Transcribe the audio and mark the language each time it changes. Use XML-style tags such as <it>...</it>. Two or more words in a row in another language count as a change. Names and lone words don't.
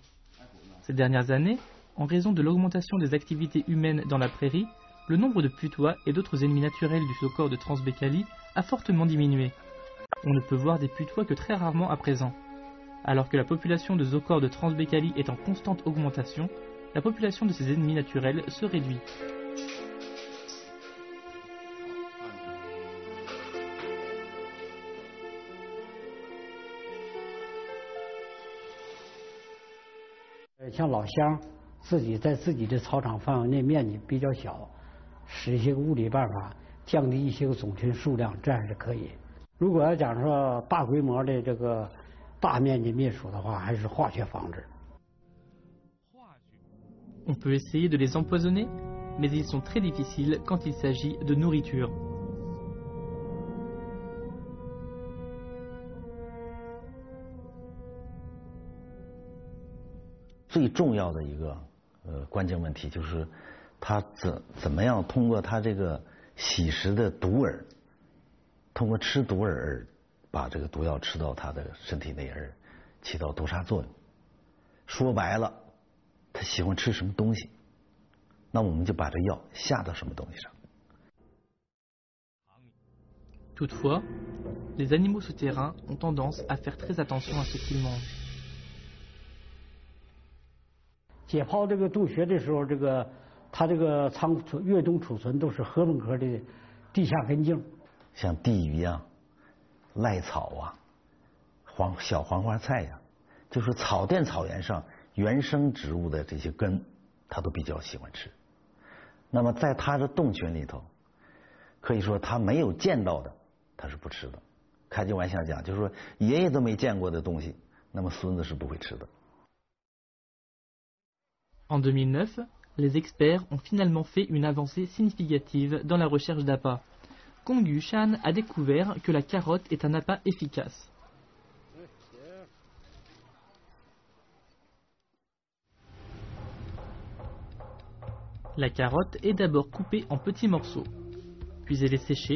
<fr>Ces dernières années, en raison de l'augmentation des activités humaines dans la prairie, le nombre de putois et d'autres ennemis naturels du zoocore de Transbaikalie a fortement diminué. On ne peut voir des putois que très rarement à présent. Alors que la population de zoocores de Transbaikalie est en constante augmentation, la population de ces ennemis naturels se réduit.</fr> <zh>像老乡自己在自己的草场范围内面积比较小，使一些物理办法降低一些个种群数量，这样是可以。如果要讲说大规模的这个大面积灭鼠的话，还是化学防治。</zh> <fr>On peut essayer de les empoisonner, mais ils sont très difficiles quand il s'agit de nourriture. «</fr> <zh>最重要的一个关键问题就是它怎么样通过它这个吸食的毒饵，通过吃毒饵把这个毒药吃到它的身体内而起到毒杀作用。说白了，它喜欢吃什么东西，那我们就把这药下到什么东西上。</zh> <fr>Toutefois, les animaux souterrains ont tendance à faire très attention à ce qu'ils mangent.</fr> <zh>解剖这个洞穴的时候，它这个仓库越冬储存都是禾本科的地下根茎，像地鱼啊、赖草啊、小黄花菜呀，就是草甸草原上原生植物的这些根，它都比较喜欢吃。那么在它的洞群里头，可以说它没有见到的，它是不吃的。开句玩笑讲，就是说爷爷都没见过的东西，那么孙子是不会吃的。</zh> <fr>En 2009, les experts ont finalement fait une avancée significative dans la recherche d'appâts. Kong Yu-shan a découvert que la carotte est un appât efficace. La carotte est d'abord coupée en petits morceaux, puis elle est séchée.</fr>